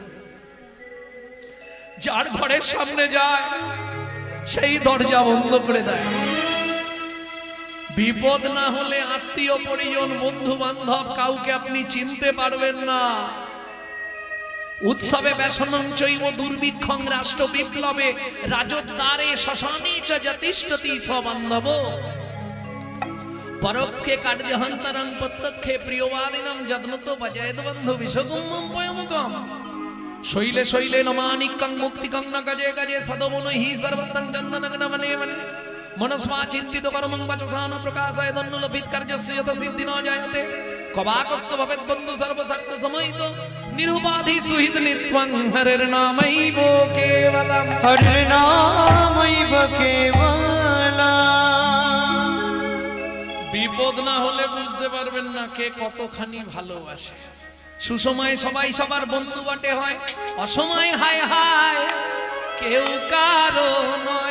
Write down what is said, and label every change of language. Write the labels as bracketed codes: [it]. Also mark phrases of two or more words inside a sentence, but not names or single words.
[bn] যার ঘরের সামনে যায় সেই দরজা বন্ধ করে দেয়। বিপদ না হলে আত্মীয় পরিজন, বন্ধু বান্ধব, কাউকে আপনি চিনতে পারবেন না। [sa] উৎসবে ব্যসনং চৈব দুর্ভিক্ষং রাষ্ট্র বিপ্লবে রাজদ্বারে শ্মশানে চ যতিষ্ঠতি সবান্ধব পরোক্ষে কার্যহন্তরং প্রত্যক্ষে প্রিয়বাদিনম যত্নত ভজেদ বন্ধু বিশ্বকুম্ভম পয়মুকম শৈলে শৈলে নমানিকং মুক্তিকং ন গজে গজে সদবন হি সর্বতং চন্দনং মনে মনে মনস্মা চিন্তিত কর্মং বচসান প্রকাশয় দন্নুলভিত কার্যস্য যত সিদ্ধি ন জায়তে কবাকস্য ভবেদ বন্ধু সর্বশক্ত সমাহিত নিরুপাধি সুহিত নিত্যং হরির নামৈব কেবলম হরির নামৈব কেবলম। [bn] বিপদ না হলে বুঝতে পারবেন না কে কতখানি ভালোবাসে। সুসময়ে সবাই সবার বন্ধু বটে হয়, অসময়ে হায় হায় কেউ কারো নয়,